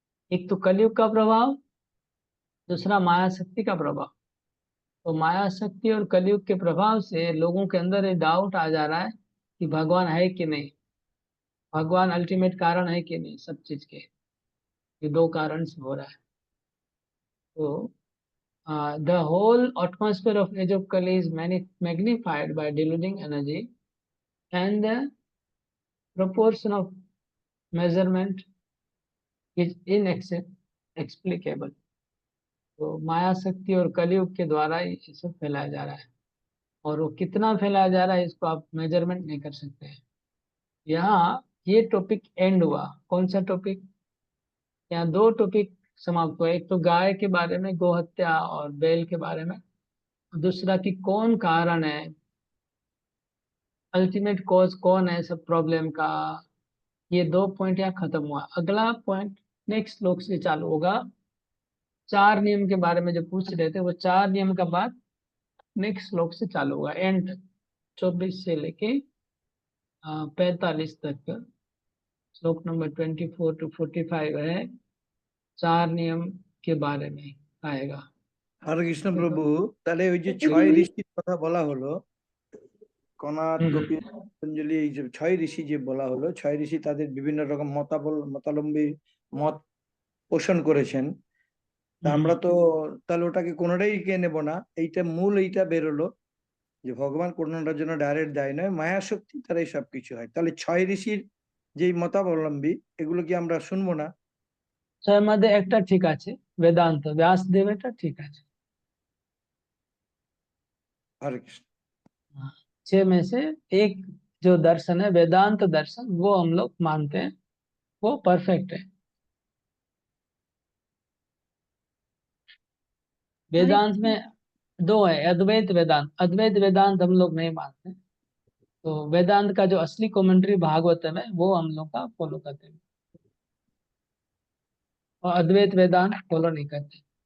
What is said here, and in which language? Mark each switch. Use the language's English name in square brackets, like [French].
[Hindi] एक तो कलयुग का प्रभाव, दूसरा माया शक्ति का प्रभाव। तो माया शक्ति और कलयुग के प्रभाव से लोगों के अंदर ये डाउट आ जा रहा है कि भगवान है कि नहीं, भगवान अल्टीमेट कारण है कि नहीं सब चीज के। ये दो कारण से हो रहा है। तो [English] the whole atmosphere of age of Kali is magnified by deluding energy, and the proportion of measurement is inexplicable. [Hindi] तो माया शक्ति और कलयुग के द्वारा ये सब फैलाया जा रहा है, और वो कितना फैलाया जा रहा है इसको आप मेजरमेंट नहीं कर सकते हैं। यहाँ ये टॉपिक एंड हुआ। कौन सा टॉपिक? यहाँ दो टॉपिक समाप्त हुआ, एक तो गाय के बारे में, गौ हत्या और बैल के बारे में, दूसरा कि कौन कारण है, अल्टीमेट कॉज कौन है सब प्रॉब्लम का। ये दो पॉइंट यहाँ खत्म हुआ। अगला पॉइंट नेक्स्ट श्लोक से चालू होगा। 4 नियम के बारे में जो पूछ रहे थे, वो 4 नियम का बात नेक्स्ट श्लोक से चालू होगा। एंड 24 से लेके 45 तक श्लोक नंबर 24 to 45 है, 4 नियम के बारे में आएगा। [Bangla] হরে কৃষ্ণ প্রভু, তাহলে ওই যে 6 ঋষির কথা বলা হলো, কনাদ, গোপী, পতঞ্জলি, এই যে 6 ঋষি যে বলা হলো, 6 ঋষি তাদের বিভিন্ন রকম মতাবলম্বী মত পোষণ করেছেন। তা আমরা তো তাহলে ওটাকে কোনোটাই কে নেব না, এইটা মূল এইটা বেরোলো যে ভগবান কোনোটার জন্য ডাইরেক্ট দায়ী নয়, মায়া শক্তি তারাই সবকিছু হয়। তাহলে 6 ঋষির যেই মতাবলম্বী এগুলো কি আমরা শুনবো না? ছয়ের মধ্যে একটা ঠিক আছে, বেদান্ত ব্যাসদেব, এটা ঠিক আছে। হরে কৃষ্ণ। [Hindi] 6 में से एक जो दर्शन है वेदांत दर्शन, वो हम लोग मानते हैं, वो परफेक्ट है। वेदांत में 2 है, अद्वैत वेदांत। अद्वैत वेदांत हम लोग नहीं मानते, तो वेदांत का जो असली कमेंट्री भागवतम है वो हम लोग का फॉलो करते हैं, और अद्वैत वेदांत फॉलो नहीं करते।